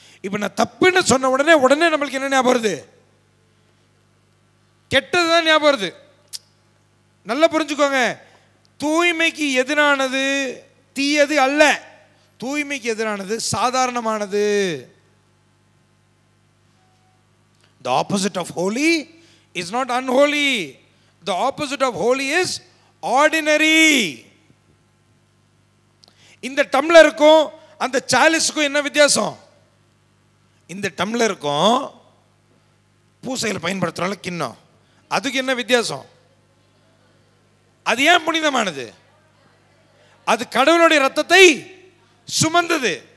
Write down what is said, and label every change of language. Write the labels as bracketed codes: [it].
[ta] இப்ப நான் தப்புன்னு சொன்ன உடனே நம்மளுக்கு என்ன ஞாபகம் வருது? கெட்டதுதான் ஞாபகம் வருது. நல்லா புரிஞ்சுக்கோங்க, தூய்மைக்கு எதிரானது தீயது அல்ல, தூய்மைக்கு எதிரானது சாதாரணமானது. [en] The opposite of holy is not unholy. The opposite of holy is ordinary. [ta] இந்த டம்ளருக்கும் அந்த சாலிஸுக்கும் என்ன வித்தியாசம்? இந்த டம்ளருக்கும் பூசையில் பயன்படுத்துறாங்க கிண்ணம், அதுக்கு என்ன வித்தியாசம்? அது ஏன் புனிதமானது? அது கடவுளுடைய ரத்தத்தை சுமந்தது.